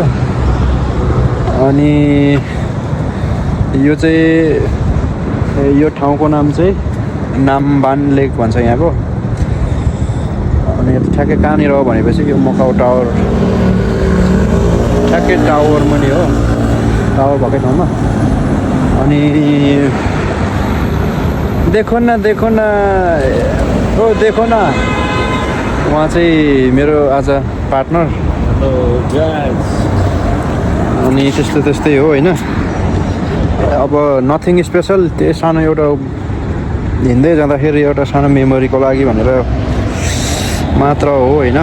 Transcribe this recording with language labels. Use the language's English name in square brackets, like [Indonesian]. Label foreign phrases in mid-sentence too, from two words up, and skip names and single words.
[Nepali] अनि यो चाहिँ यो ठाउँको नाम चाहिँ नामबान लेक भन्छ यहाँको. अनि ठ्याक्कै कहाँनिर हो भनेपछि यो मकाउ टावर, ठ्याक्कै टावर पनि हो, टावर भएकै ठाउँमा. अनि [Hindi] देखो न ओ देखो न, [Nepali] उहाँ चाहिँ मेरो आज पार्टनर. अनि त्यस्तै हो होइन. अब [English] nothing special, [Nepali] त्यही सानो एउटा हिँड्दै जाँदाखेरि एउटा सानो मेमोरीको लागि भनेर मात्र हो होइन.